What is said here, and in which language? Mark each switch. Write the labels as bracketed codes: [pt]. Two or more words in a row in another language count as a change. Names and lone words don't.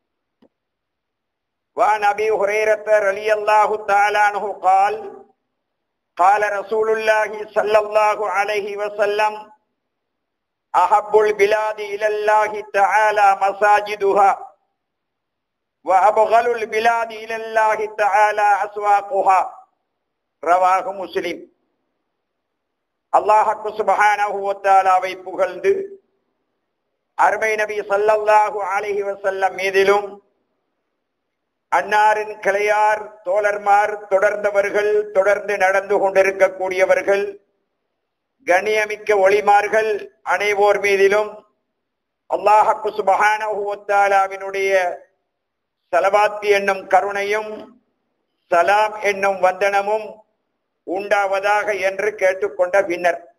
[ar] وعن أبي هريرة رضي الله تعالى عنه قال: قال رسول الله صلى الله عليه وسلم: أحب البلاد إلى الله تعالى مساجدها، وأبغل البلاد إلى الله تعالى أسواقها. رواه مسلم. [ta] அல்லாஹ் [ar] سبحانه وتعالى [ta] புகழ்ந்து அருமை நபி [ar] صلى الله عليه وسلم [ta] மீதிலும் அன்னாரின் கிளையார் தோழர்மார் தொடர்ந்தவர்கள் தொடர்ந்து நடந்து கொண்டிருக்கக்கூடியவர்கள் கண்ணியமிக்க ஒளிமார்கள் அனைவோர் மீதிலும் அல்லாஹ் [ar] سبحانه وتعالى [ta] ஸலவாத் என்னும் கருணையும் சலாம் என்னும் வந்தனமும் உண்டாவதாக என்று கேட்டுக்கொண்ட பின்னர்